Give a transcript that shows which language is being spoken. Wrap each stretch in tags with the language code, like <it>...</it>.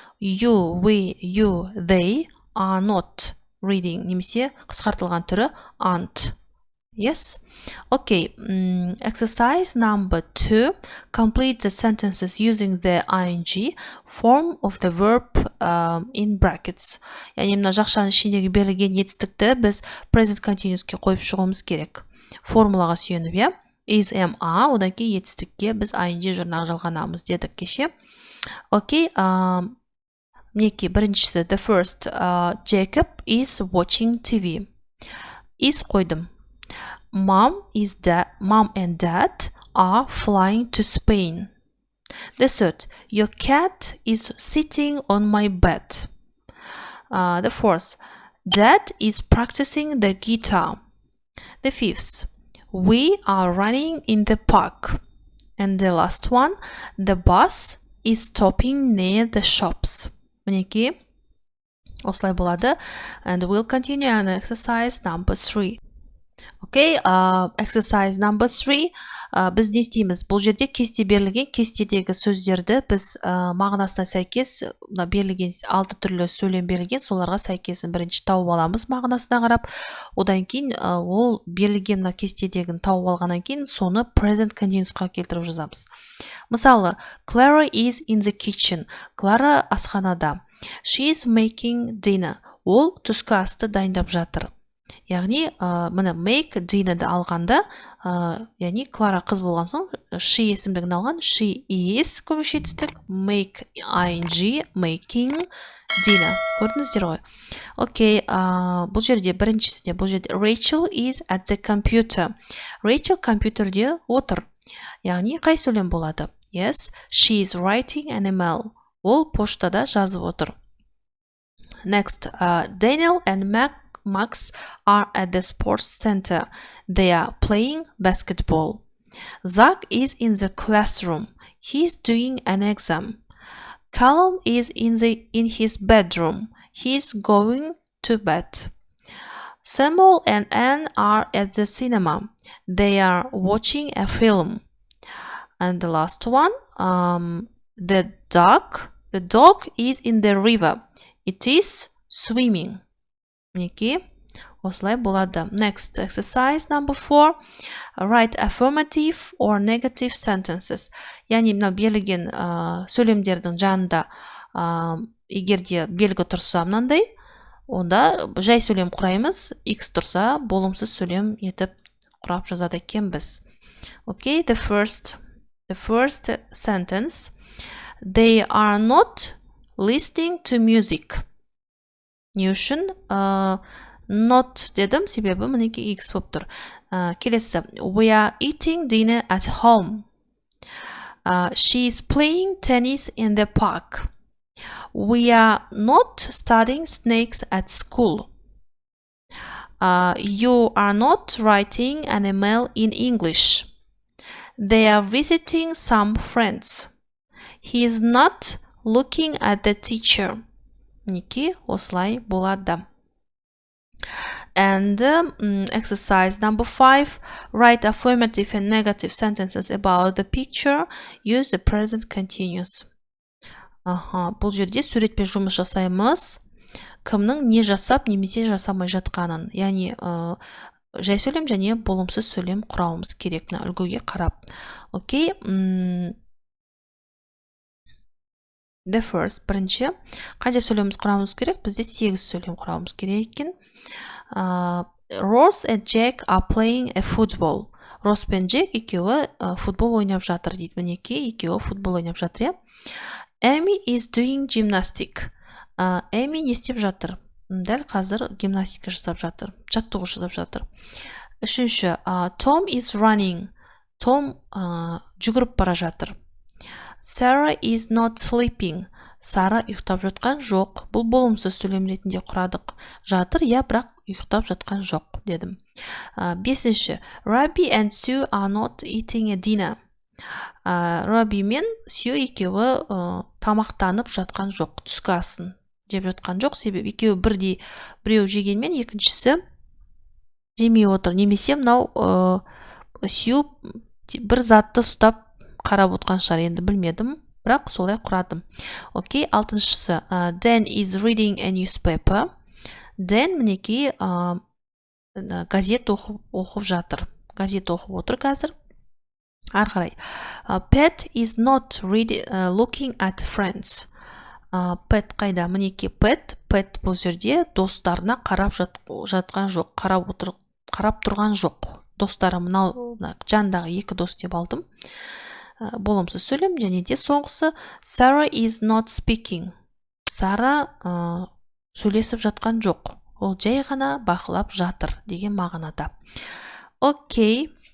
<en>You, we, you, they are not reading.</en> <kk>Немесе қысқартылған түрі aren't.</kk> <en>Yes. Okay. Exercise number 2. Complete the sentences using the ing form of the verb in brackets.</en> <kk>Яғни мына жақшаның ішіндегі берілген етістікті біз present continuous'ке қойып шығуымыз керек. Формулаға сүйеніп, иә. Is, am, are, одан кейін етістікке біз ing жұрнағы жалғанамыз дедік кеше. Окей. Мінекей біріншісі,</kk> <en>the first, Jacob is watching TV.</en> <kk>Is қойдым.</kk> <en>Mom and dad are flying to Spain. The third, your cat is sitting on my bed. The fourth, dad is practicing the guitar. The fifth, we are running in the park. And the last one, the bus is stopping near the shops.</en> <kk>Мінекей осылай болады.</kk> <en>And we'll continue on exercise number 3. Okay, exercise number 3.</en> <kk>Біз не істейміз? Бұл жерде кесте берілген, кестедегі сөздерді біз мағынасына сәйкес, берілген 6 түрлі сөйлем берілген, соларға сәйкесін бірінші тауып аламыз мағынасына қарап. Одан кейін ол берілген кестедегін тауып алғаннан кейін соны present continuous'қа келтіріп жазамыз.</kk> <en>Мысалы, Clara is in the kitchen.</en> <kk>Клара асханада.</kk> <en>She is making dinner.</en> <kk>Ол түскі асты дайындап жатыр. Яғни, мына make dinner'ді алғанда, яғни Клара қыз болған соң, she есімдігін алған, she is көмекші етістік, make ing, making dinner. Көрдіңіздер ғой. Окей, бұл жерде біріншісінде, бұл жерде</kk> <en>Rachel is at the computer.</en> <kk>Rachel компьютерде отыр. Яғни, қай сөйлем болады?</kk> <en>Yes, she is writing an email.</en> <kk>Ол поштада жазып отыр.</kk> <en>Next, Daniel and Max are at the sports center. They are playing basketball. Zach is in the classroom. He is doing an exam. Callum is in his bedroom. He is going to bed. Samuel and Anne are at the cinema. They are watching a film. And the last one, the dog is in the river. It is swimming.</en> <kk>Мінекей, осылай болады.</kk> <en>Next, exercise number 4. Write affirmative or negative sentences.</en> <kk>Яғни, мына берілген сөйлемдердің жанында егерде белгі тұрса мынандай, онда жай сөйлем құраймыз, X тұрса болымсыз сөйлем етіп құрап жазады екенбіз.</kk> <en>Okay, the first sentence. They are not listening to music.</en> <kk>Не үшін? Not дедім, себебі мінеке X болып тұр. Келесі.</kk> <en>We are eating dinner at home. She is playing tennis in the park. We are not studying snakes at school. You are not writing an email in English. They are visiting some friends. He is not looking at the teacher.</en> <kk>Мінекей, осылай болады.</kk> <en>And exercise number 5. Write affirmative and negative sentences about the picture. Use the present continuous.</en> <kk>Бұл жерде суретпен жұмыс жасаймыз. Кімнің не жасап, немесе жасамай жатқанын. Яғни, жай сөйлем және болымсыз сөйлем құрауымыз керек. Үлгіге қарап. Окей.</kk> <en>The first,</en> <kk>бірінші. Қанша сөйлеміміз құрауымыз керек? Бізде 8 сөйлем құрауымыз керек екен.</kk> <en>Rose and Jack are playing a football.</en> <kk>Рос пен Джек екеуі футбол ойнап жатыр дейді. Мінекей, екеуі футбол ойнап жатыр.</kk> <en>Amy is doing gymnastic.</en> <kk>Amy не істеп жатыр? Дәл қазір гимнастика жасап жатыр. Жаттығу жасап жатыр. Үшінші,</kk> <en>Tom is running.</en> <kk>Том жүгіріп бара жатыр.</kk> <en>Sarah is not sleeping.</en> <kk>Сара ұйықтап жатқан жоқ. Бұл болымсыз сөйлем ретінде құрадық. Жатыр, бірақ ұйықтап жатқан жоқ дедім. Бесінші,</kk> <en>Robbie and Sue are not eating a dinner.</en> <kk>Robbie мен Sue екеуі тамақтанып жатқан жоқ. Түскі асын жеп жатқан жоқ. Себебі екеуі бірдей, біреу жегенмен екіншісі жемей отыр. Немесе мынау Sue бір затты ұстап қарап отқан шығар, енді білмедім, бірақ солай құрадым. Окей, алтыншысы,</kk> <en>Dan is reading a newspaper.</en> <kk>Dan мінекей газет оқып жатыр. Газет оқып отыр қазір. Арқарай.</kk> <en>Pat is not looking at friends.</en> <kk>Pat қайда? Мінекей Pat бұл жерде достарына қарап жатқан жоқ, қарап тұрған жоқ. Достары мынау жандағы 2 дос деп алдым. Болымсыз сөйлем, және де соңғысы</kk> <en>Sarah is not speaking.</en> <kk>Сара сөйлесіп жатқан жоқ. Ол жай ғана бақылап жатыр деген мағынада. Окей.</kk>